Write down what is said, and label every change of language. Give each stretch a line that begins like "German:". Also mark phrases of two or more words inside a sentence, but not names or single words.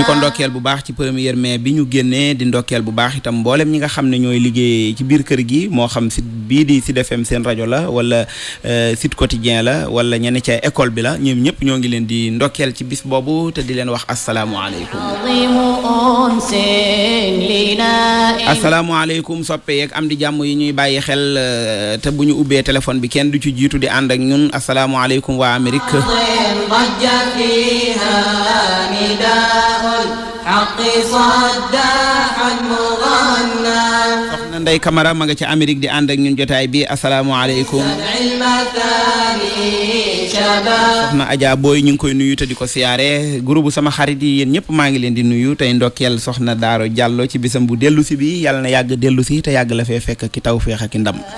Wolof: ko ndokkeel bu baax ci 1er mai bi ñu génnee di ndokkeel bu baax itam mboolem ñi nga xam ne ñooy liggéey ci biir kër gi moo xam site bii di Sud FM seen rajo la wala
French: site quotidien
Wolof: la wala ñenn ca école bi la ñoom ñëpp ñoo ngi leen di ndokkeel ci bis boobu te di leen wax asalaamualeykum asalaamualeykum soppe yeeg am di jàmm yi ñuy bàyyi xel te bu ñu ubbee téléphone bi kenn du ci jiitu di ànd ak ñun asalaamualeykum waa Amérique
Arabic: ضج فيها نداء الحق صداحا مغنى
Wolof: soxna Ndey Camara ma nga ci Amérique di ànd ak ñun jotaay bi asalaamaaleykum soxna Adja Boy ñu ngi koy nuyu te di ko siyaare groupe sama xarit yi yéen ñëpp maa ngi leen di nuyu tey ndokkeel soxna Daaro Diallo ci bisam bu dellu si bi yàlla na yàgg dellu si te yàgg la fee fekk ki taw feex ak ki ndam